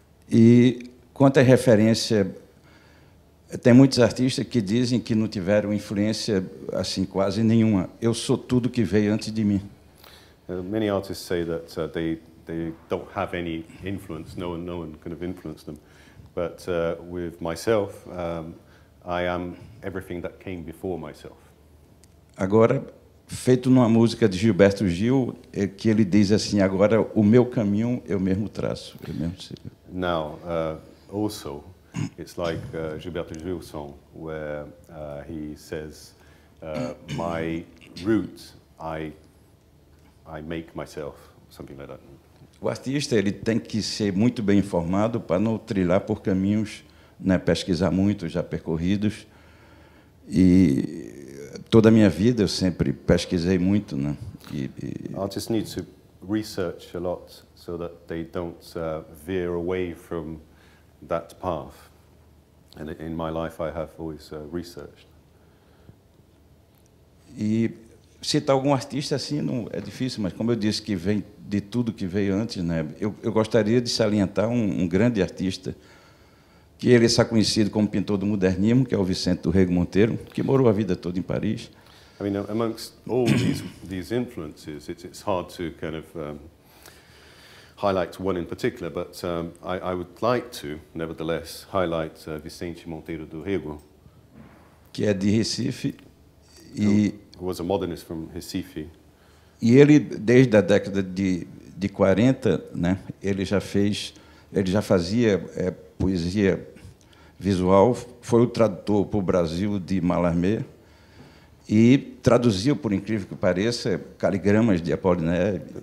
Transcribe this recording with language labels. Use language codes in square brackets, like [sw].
[pt] E quanto à referência, tem muitos artistas que dizem que não tiveram influência assim quase nenhuma. Eu sou tudo que veio antes de mim. [en] Many artists say that they don't have any influence. No one kind of influenced them. But with myself, I am everything that came before myself. [pt] Agora, feito numa música de Gilberto Gil, é que ele diz assim: agora o meu caminho eu mesmo traço, eu mesmo sigo. [en] Now, also, it's like Gilberto Gil's song, where he says, "My route, I make myself," something like that. [pt] O artista ele tem que ser muito bem informado para não trilhar por caminhos, né, pesquisar muito, já percorridos. E toda a minha vida eu sempre pesquisei muito, né? [en] Artists need to research a lot so that they don't veer away from that path. And in my life, I have always researched. [pt] E citar algum artista assim não é difícil, mas como eu disse que vem de tudo que veio antes, né? Eu gostaria de salientar um grande artista que ele é conhecido como pintor do modernismo, que é o Vicente do Rego Monteiro, que morou a vida toda em Paris. [en] I mean, amongst all these influences, it's hard to kind of highlight one in particular, but I would like to, nevertheless, highlight Vicente Monteiro do Rego, [pt] que é de Recife e [en] who was a modernist from Recife. [pt] E ele, desde a década de 40, né, ele já fazia poesia visual, foi o tradutor para o Brasil de Mallarmé e traduziu, por incrível que pareça, caligramas de Apollinaire.